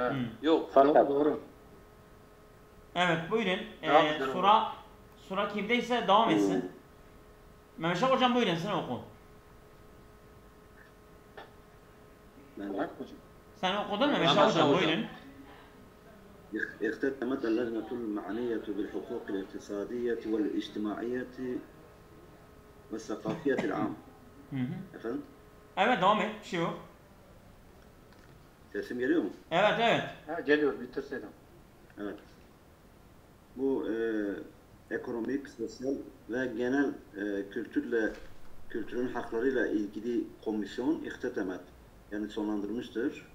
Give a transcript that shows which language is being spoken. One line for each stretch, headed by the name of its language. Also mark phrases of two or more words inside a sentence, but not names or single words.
Turkish: Yok. Fakat. Doğru. Evet buyurun. Sıra kimdeyse devam etsin. Mehmet Şah hocam buyurun sen oku. Sen okudun mu Mehmet Şah hocam buyurun.
Arabic: اختتمت اللجنة المعنية بالحقوق الاقتصادية والاجتماعية والثقافية العامة.
Turkish: Efendim? Evet devam et. Bir şey yok. Sesim geliyor mu? Evet. Ha, geliyor bitirseydin. Evet. Bu ekonomik, sosyal ve genel kültürle kültürün haklarıyla ilgili komisyon ihtetemet, yani sonlandırmıştır.